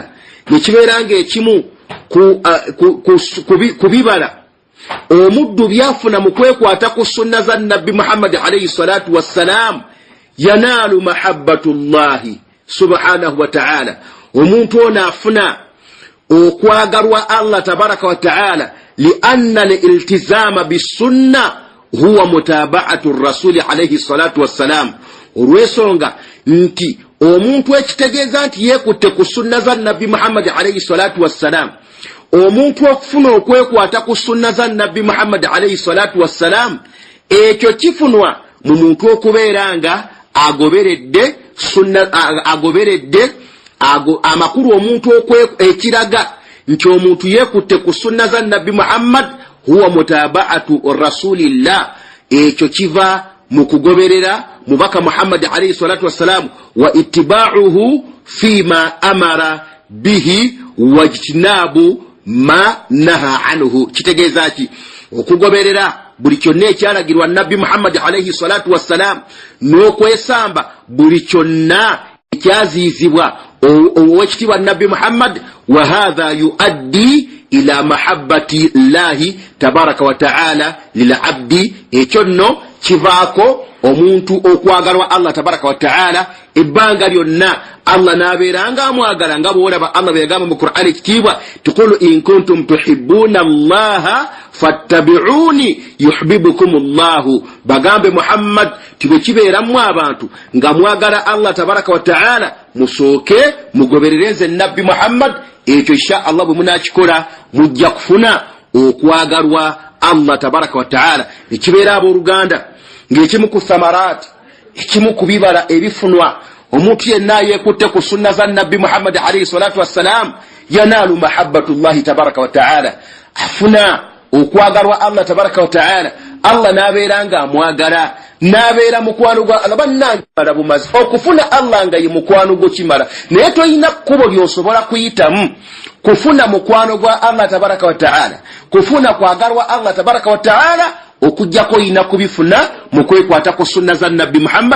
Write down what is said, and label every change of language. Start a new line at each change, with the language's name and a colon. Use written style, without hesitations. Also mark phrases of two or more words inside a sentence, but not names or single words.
Ganda: Nekibeera ng'ekimu ku bibala omuddu byafuna mu kwekwata ku sunna za nabbi Muhammad
Arabic: عليه الصلاة والسلام ينال محبة الله سبحانه وتعالى.
Ganda: Omuntu ono afuna okwagalwa Allah
Arabic: تبارك وتعالى لأن الالتزام بالسنة هو متابعة الرسول عليه الصلاة والسلام.
Ganda: Olw'ensonga nti omuntu ekitegeeza nti yeekutte ku sunna za nabbi Muhammad
Arabic: عليه الصلاة والسلام,
Ganda: omuntu okufuna okwekwata ku sunna za nabbi Muhammad
Arabic: عليه الصلاة والسلام
Ganda: ekyo kifunwa mu muntu okubeera nga agoberedde sunna, agoberedde amakulu omuntu ekiraga nti omuntu yeekutte ku sunna za nabbi Muhammad
Arabic: هو متابعة رسول الله.
Ganda: Ekyo kiva mu kugoberera mubaka Muhammad
Arabic: عليه الصلاة والسلام واتباعه فيما أمر به واجتناب ما نهى عنه.
Ganda: Kitegeeza ki? Okugoberera buli kyonna ekyalagirwa nabbi Muhammad
Arabic: عليه الصلاة والسلام
Ganda: n'okwesamba buli kyonna ekyaziizibwa owekitiibwa nabbi Muhammad.
Arabic: وهذا يؤدي إلى محبة الله تبارك وتعالى للعبد.
Ganda: Ekyo nno kivaako omuntu okwagalwa Allah
Arabic: تبارك وتعالى
Ganda: ebbanga lyonna Allah n'abeeranga amwagala nga bw'olaba Allah bwe yagamba mu Qur'ani ekitiibwa
Arabic: قل إن كنتم تحبون الله فاتبعوني يحببكم الله.
Ganda: Bagambe Muhammad tibwe kibeeramu abantu nga mwagala Allah
Arabic: تبارك وتعالى
Ganda: musooke mugoberereze nabbi Muhammad. Ekyo
Arabic: إن شاء الله
Ganda: bwe munaakikola mujja kufuna okwagalwa Allah
Arabic: تبارك وتعالى.
Ganda: Ekibeera abooluganda ng'ekimu ku thamarat, ekimu ku bibala ebifunwa omuntu yenna yeekutte ku sunna za nabbi Muhammad
Arabic: عليه الصلاة والسلام ينال محبة الله تبارك وتعالى,
Ganda: afuna okwagalwa Allah
Arabic: تبارك وتعالى.
Ganda: Allah n'abeera nga amwagala, n'abeera mukwano gwa Allah. Bannange bala bumazi okufuna Allah nga ye mukwano gwo kimala, naye toyina kkubo ly'osobola kuyitamu kufuna mukwano gwa Allah
Arabic: تبارك وتعالى,
Ganda: kufuna kwagalwa Allah
Arabic: تبارك وتعالى
Ganda: okujjako yina kubifuna mu kwekwata ku sunna za nabbi Muhammad.